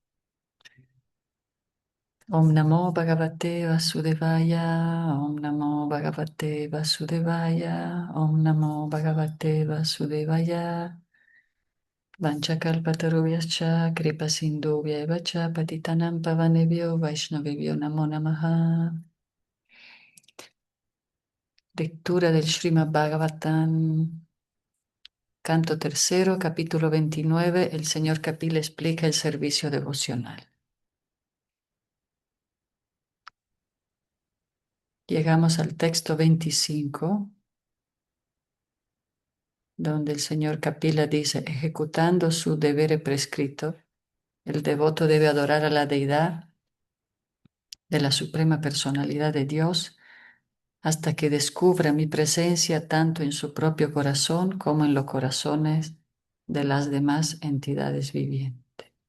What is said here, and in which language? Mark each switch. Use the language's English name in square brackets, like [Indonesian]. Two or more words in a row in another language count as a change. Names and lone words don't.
[Sanskrit] ॐ नमो भगवते वासुदेवाय. ॐ नमो भगवते वासुदेवाय. ॐ नमो भगवते वासुदेवाय. वाञ्छाकल्पतरुभ्यश्च कृपा सिन्धुभ्य च पतितानां पावनेभ्यो वैष्णवेभ्यो नमो नमः. [Spanish] Lectura del Srimad Bhagavatam, canto tercero, capítulo 29. El señor Kapila explica el servicio devocional. Llegamos al texto 25, donde el señor Kapila dice: ejecutando su deber prescrito, el devoto debe adorar a la deidad de la suprema personalidad de Dios hasta que descubra mi presencia tanto en su propio corazón como en los corazones de las demás entidades vivientes.